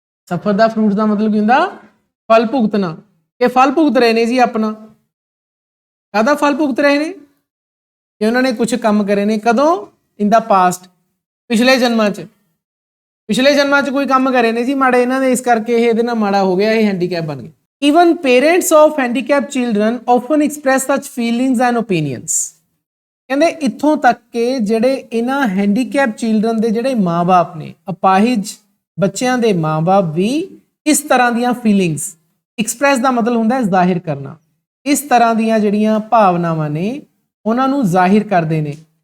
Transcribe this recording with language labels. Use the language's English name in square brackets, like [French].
[Punjabi] ਸਫਰ ਦਾ ਫਰੂਟਸ ਦਾ ਮਤਲਬ ਕੀ ਹੁੰਦਾ? ਫਲ ਭੁਗਤਣਾ। ਇਹ ਫਲ ਭੁਗਤ ਰਹੇ ਨੇ ਜੀ ਆਪਣਾ। ਕਾਹਦਾ ਫਲ ਭੁਗਤ ਰਹੇ ਨੇ? ਕਿ ਉਹਨਾਂ ਨੇ ਕੁਝ ਕੰਮ ਕਰੇ ਨੇ। ਕਦੋਂ? [English] in the past, [Punjabi] ਪਿਛਲੇ ਜਨਮਾਂ 'ਚ। ਪਿਛਲੇ ਜਨਮਾਂ 'ਚ ਕੋਈ ਕੰਮ ਕਰੇ ਨੇ ਜੀ ਮਾੜੇ ਇਹਨਾਂ ਨੇ, ਇਸ ਕਰਕੇ ਇਹ ਇਹਦੇ ਨਾਲ ਮਾੜਾ ਹੋ ਗਿਆ, ਇਹ ਹੈਂਡੀਕੈਪ ਬਣ ਗਏ। [English] Even parents of handicapped children often express such feelings and opinions। [Punjabi] ਕਹਿੰਦੇ ਇੱਥੋਂ ਤੱਕ ਕਿ ਜਿਹੜੇ ਇਹਨਾਂ ਹੈਂਡੀਕੈਪ ਚਿਲਡਰਨ ਦੇ ਜਿਹੜੇ ਮਾਂ-ਬਾਪ ਨੇ, ਅਪਾਹਿਜ ਬੱਚਿਆਂ ਦੇ ਮਾਂ-ਬਾਪ ਵੀ ਇਸ ਤਰ੍ਹਾਂ ਦੀਆਂ ਫੀਲਿੰਗਸ, ਐਕਸਪ੍ਰੈਸ ਦਾ ਮਤਲਬ ਹੁੰਦਾ ਹੈ ਜ਼ਾਹਿਰ ਕਰਨਾ, ਇਸ ਤਰ੍ਹਾਂ ਦੀਆਂ ਜਿਹੜੀਆਂ ਭਾਵਨਾਵਾਂ ਨੇ ਉਹਨਾਂ ਨੂੰ ਜ਼ਾਹਿਰ ਕਰਦੇ ਨੇ।